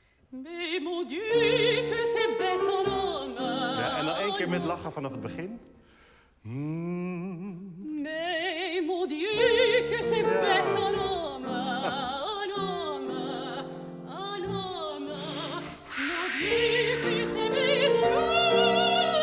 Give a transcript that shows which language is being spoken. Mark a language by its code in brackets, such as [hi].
[fr] Mais mon Dieu, que c'est bête un homme. [nl] Ja, en dan 1 keer met lachen vanaf het begin. [fr] Mais mon Dieu, que c'est bête un homme, un homme, un homme. Mon Dieu, que c'est bête un homme.